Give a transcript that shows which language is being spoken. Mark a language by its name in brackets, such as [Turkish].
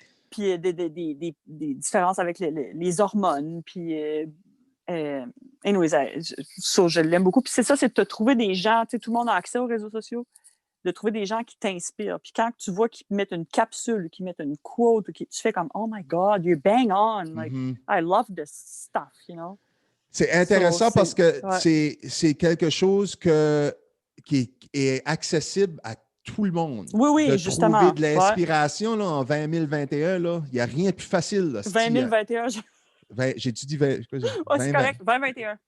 [French] Puis des différences avec les hormones. Puis anyways, je l'aime beaucoup. Puis c'est ça, c'est de te trouver des gens. Tout le monde a accès aux réseaux sociaux. De trouver des gens qui t'inspirent. Puis quand tu vois qu'ils mettent une capsule, qu'ils mettent une quote, tu fais comme « [English] Oh my God, you're bang on! Like, I love this stuff, you know? » [French] C'est intéressant parce que c'est quelque chose qui est accessible à tout le monde. Oui, de justement. Trouver de l'inspiration là, en 2021, il n'y a rien de plus facile. Là, 2021, j'ai-tu dit 20? c'est correct, 2021.